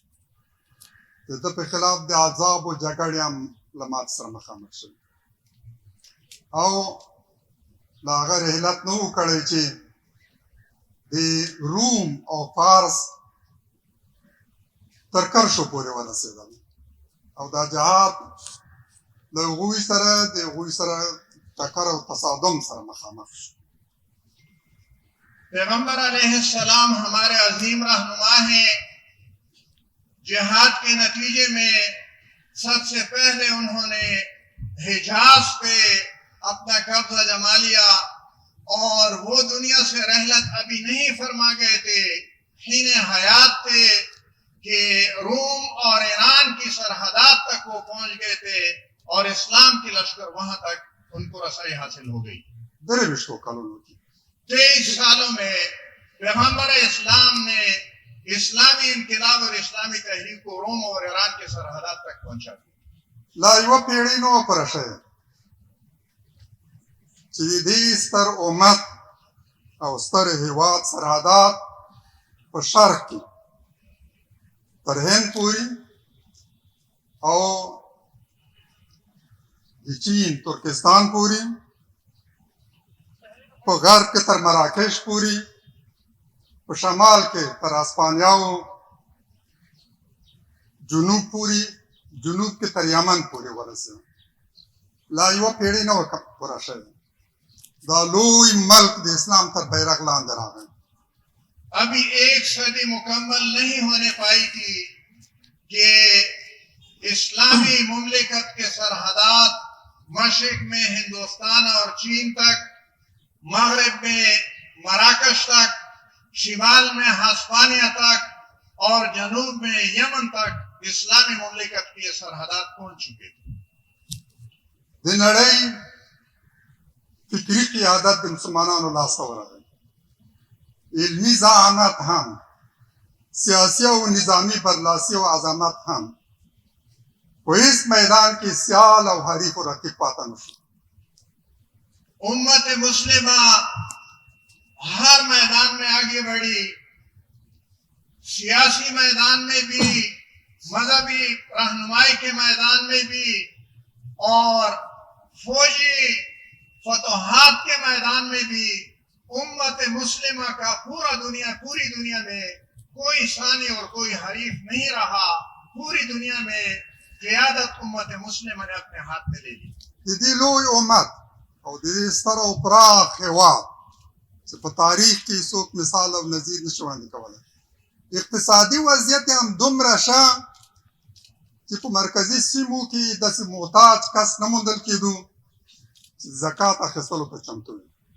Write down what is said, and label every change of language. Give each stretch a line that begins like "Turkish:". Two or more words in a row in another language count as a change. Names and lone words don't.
Pashto: د ده په خلاف د عذاب و جګړې هم له مات سره مخامخ شوي، او د هغه رحلت نه و کړی چې د روم او فارس تر کرشو پورې ورسېدل، او دا جهاد د هغوی سره ټکر او تصادم سره مخامخ شو.
Urdu: پیغمبر علیہ السلام ہمارے عظیم رہنما ہیں. جہاد کے نتیجے میں سب سے پہلے انہوں نے حجاز پہ اپنا قبضہ جما لیا، اور وہ دنیا سے رحلت ابھی نہیں فرما گئے تھے، حین حیات تھے کہ روم اور ایران کی سرحدات تک وہ پہنچ گئے تھے، اور اسلام کی لشکر وہاں تک ان کو رسائی حاصل ہو گئی.
Pashto: 23 کلونو کې
Urdu: 23 سالوں میں پیغمبر اسلام نے اسلامی انقلاب اور اسلامی تحریک کو روم اور ایران کے سرحدات تک پہنچا دیا.
Pashto: لا یوه پیړۍ نه وه پوره شوې چې د دې ستر امت او ستر هیواد سرحدات په شرق کې تر هند پورې او د چین ترکستان پورې، په غرب کې تر مراکش پورې، په شمال کې تر اسپانیاو، جنوب کې تر یمن پورې ورسېد. لا یوه پیړۍ نه وه پوره شوې. دا لوی ملک د اسلام تر بیرغ لاندې راغی.
Urdu: ابھی 1 صدی مکمل نہیں ہونے پائی تھی کہ اسلامی مملکت کے سرحدات مشرق میں ہندوستان اور چین تک، مغرب میں مراکش تک، شمال میں ہسپانیہ تک، اور جنوب میں یمن تک اسلامی مملکت کی سرحدات پہنچ چکے تھے.
Pashto: د نړۍ فکري قیادت د مسلمانانو لاسته ورغی. علمي ذهانت هم، سیاسي او نظامي برلاسي او عظمت هم په هیڅ میدان کې سیال او حریف و رقیب پاتې نه شو.
Urdu: امت مسلمہ ہر میدان میں آگے بڑھی، سیاسی میدان میں بھی، مذہبی رہنمائی کے میدان میں بھی، اور فوجی فتوحات کے میدان میں بھی. امت مسلمہ کا پوری دنیا میں کوئی ثانی اور کوئی حریف نہیں رہا. پوری دنیا میں قیادت امت مسلمہ نے اپنے ہاتھ میں لے لی.
Pashto: د دې لوی امت او د دې ستر او پراخ هېواد چې په تاریخ کې څوک مثال او نظیر نشي وړاندې کولی، اقتصادي وضعیت یې هم دومره ښه چې په مرکزي سیمو کې داسې محتاج کس نه موندل کېدو چې زکات اخیستلو ته چمتو وي.